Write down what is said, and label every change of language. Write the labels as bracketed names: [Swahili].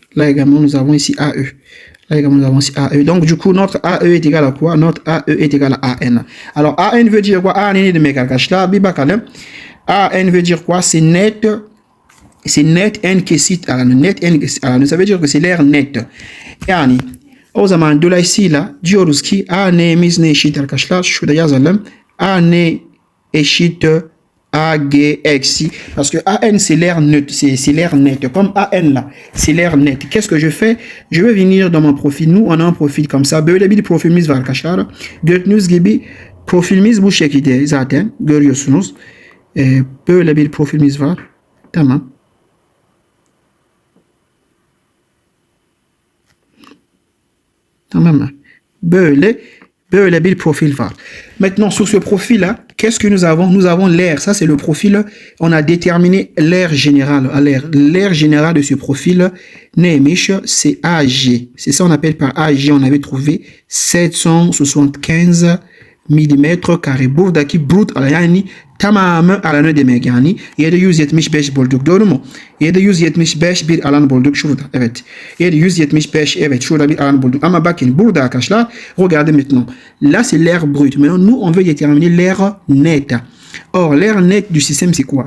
[French] Là également nous avons ici AE. Là également nous avons ici AE. Donc du coup notre AE est égal à quoi? Notre AE est égal à AN. Alors AN veut dire quoi? AN est de mes arkadaşlar. [Turkish] Bir bakalım. AN [French] veut dire quoi? C'est [Turkish] net en kesit alanı. Net en kesit alanı. [French] Ça veut dire que c'est l'air net. [Turkish] Yani o zaman dolayısıyla diyoruz ki AN'miz ne eşit arkadaşlar? Şurada yazalım. AN eşit AG eksi. [French] Parce que AN c'est l'air neutre. C'est l'air net. Comme AN là. C'est l'air net. Qu'est-ce que je fais? Je vais venir dans mon profil. Nous on a un profil comme ça. [Turkish] Böyle bir profilimiz var arkadaşlar. Gördüğünüz gibi profilimiz bu şekilde zaten. Görüyorsunuz. Böyle bir profilimiz var. Tamam. Tamam mı? Böyle bir profil var. [French] Maintenant sur ce profil là, qu'est-ce que nous avons? Nous avons l'air. Ça c'est le profil. On a déterminé l'air général. L'air général de ce profil neymiş? C'est AG. C'est ça on appelle par AG. On avait trouvé 775 milimetre kare. [Turkish] Buradaki brut yani tamamı alanı demek yani. 775 bulduk doğru mu? 775 bir alan bulduk şurada. Evet. 775 evet şurada bir alan bulduk. Ama bakın burada arkadaşlar [French] regardez maintenant. Là c'est l'air brut. Maintenant nous on veut déterminer l'air net. Or l'air net du système c'est quoi?